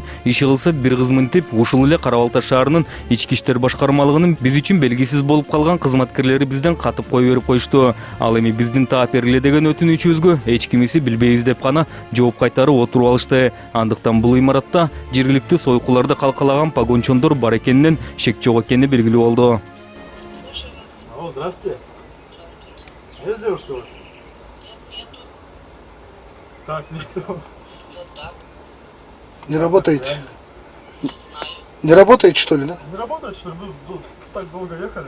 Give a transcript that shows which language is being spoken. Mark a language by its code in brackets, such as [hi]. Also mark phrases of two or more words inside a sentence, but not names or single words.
[ky] Иши кылса бир кыз мынтип ушул эле Кара-Балта шаарынын ички иштер башкармалыгынын биз үчүн белгисиз болуп калган кызматкерлери бизден катып кое берип коюшту. Ал эми биздин таап бергиле деген өтүнүчүбүзгө эч кимиси билбейбиз деп гана жооп кайтарып отуруп алышты. Андыктан бул имаратта жергиликтүү сойкуларды калкалаган погончондор бар экенинен шек жок экени белгилүү болду. [ru] Алло, здравствуйте. Есть девушка ваша? Как нету? Не работаете? Не работаете, что ли, да? Не работает, что ли? Вы так долго ехали?